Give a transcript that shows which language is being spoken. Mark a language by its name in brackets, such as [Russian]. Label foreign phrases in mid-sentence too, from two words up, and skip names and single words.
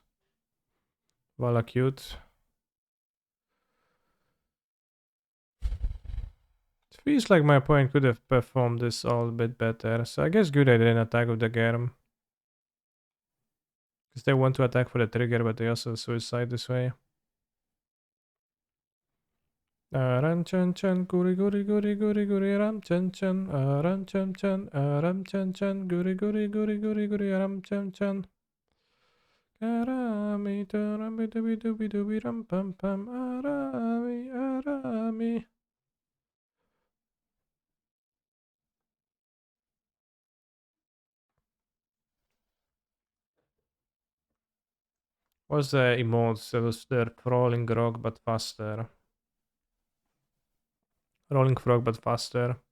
[English] Valakut. It feels like my opponent could have performed this all a bit better, so I guess good I didn't attack with the Germ. Because they want to attack for the trigger, but they also suicide this way. Ram chan chan guri guri guri guri guri ram chan chan ram chan chan ram chan chan guri guri guri guri guri ram chan chan arami tarami dubi dubi dubi ram pam pam arami arami. What's the emotes? That was the rolling rock but faster. Rolling frog but faster.